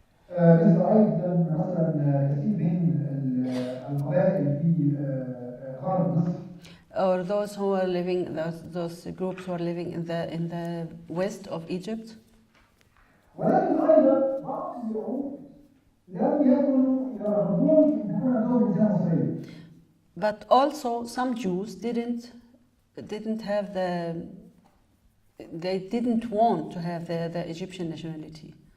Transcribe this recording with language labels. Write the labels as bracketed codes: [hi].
[ar] مثل أيضا مثلا كثير من القبائل في غرب مصر. [en] Or those who are living, those groups who are living in the west of Egypt. [ar] ولكن أيضا بعض اليهود لم يكونوا يرغبون في أن يكون عندهم جنسية مصرية. [en] But also some Jews didn't have they didn't want to have the Egyptian nationality.